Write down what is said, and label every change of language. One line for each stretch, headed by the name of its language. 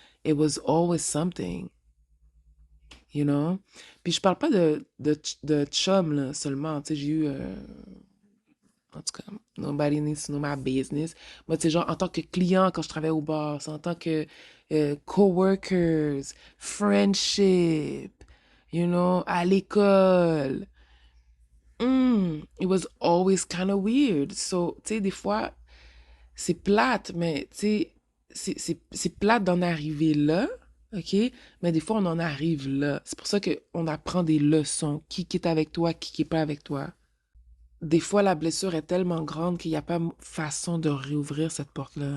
English: It was always something, you know?
French: Puis je parle pas de chum, là, seulement. Tu sais, j'ai eu... en tout cas,
English: nobody needs to know my business.
French: Moi, tu sais, genre, en tant que client, quand je travaillais au bar, c'est en tant que
English: coworkers, friendship, you know,
French: à l'école.
English: It was always kind of weird.
French: So, tu sais, des fois, c'est plate, mais tu sais, c'est plate d'en arriver là, OK? Mais des fois, on en arrive là. C'est pour ça qu'on apprend des leçons. Qui est avec toi, qui est pas avec toi. Des fois, la blessure est tellement grande qu'il n'y a pas façon de réouvrir cette porte-là.